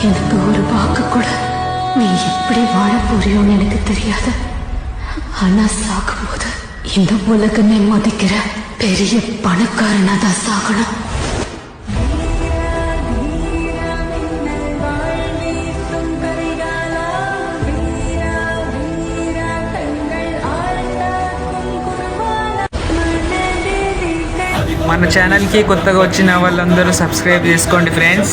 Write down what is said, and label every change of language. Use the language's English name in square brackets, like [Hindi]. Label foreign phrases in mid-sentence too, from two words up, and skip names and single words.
[Tamil] பார்த்த ஒரு வாக்கு கூட நீ எப்படி வாழ போறியோன்னு எனக்கு தெரியாது. ஆனா சாகும்போது இந்த உலகமே மதிக்கிற பெரிய பணக்காரனா தான் சாகணும். [Telugu] మన ఛానల్కి కొత్తగా వచ్చిన వాళ్ళందరూ సబ్స్క్రైబ్ చేసుకోండి ఫ్రెండ్స్.